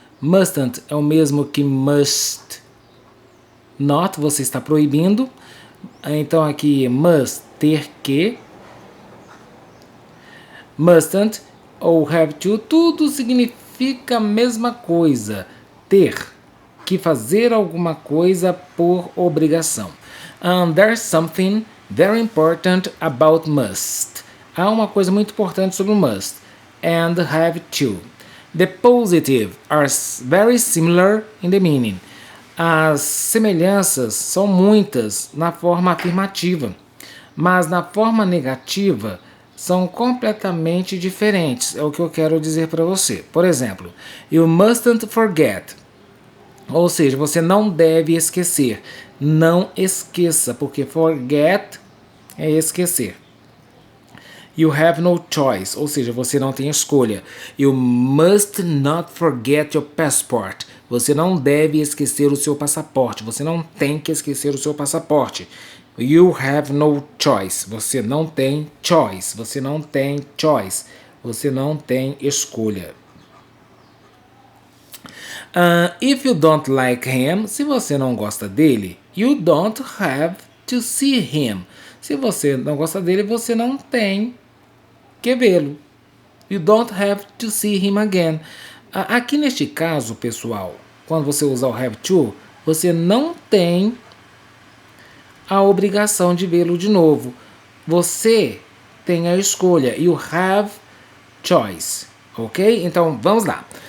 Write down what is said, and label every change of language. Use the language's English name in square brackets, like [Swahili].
[Portuguese] Mustn't é o mesmo que must not, você está proibindo. Então aqui must, ter que. Mustn't ou have to, tudo significa a mesma coisa. Ter que fazer alguma coisa por obrigação. [English] There's something very important about must. [Portuguese] Há uma coisa muito importante sobre o must. [English] And have to. The positive are very similar in the meaning. [Portuguese] As semelhanças são muitas na forma afirmativa, mas na forma negativa são completamente diferentes. É o que eu quero dizer para você. Por exemplo, you mustn't forget. Ou seja, você não deve esquecer. Não esqueça, porque forget é esquecer. You have no choice, ou seja, você não tem escolha. [English] You must not forget your passport. [Portuguese] Você não deve esquecer o seu passaporte. Você não tem que esquecer o seu passaporte. [English] You have no choice. Você não tem choice. [Portuguese] Você não tem choice. Você não tem escolha. [English] If you don't like him, se você não gosta dele, you don't have to see him. [Portuguese] Se você não gosta dele, você não tem que vê-lo. [English] You don't have to see him again. [Portuguese] Aqui neste caso, pessoal, quando você usar o have to, você não tem a obrigação de vê-lo de novo. Você tem a escolha. You have choice. Ok? Então, vamos lá.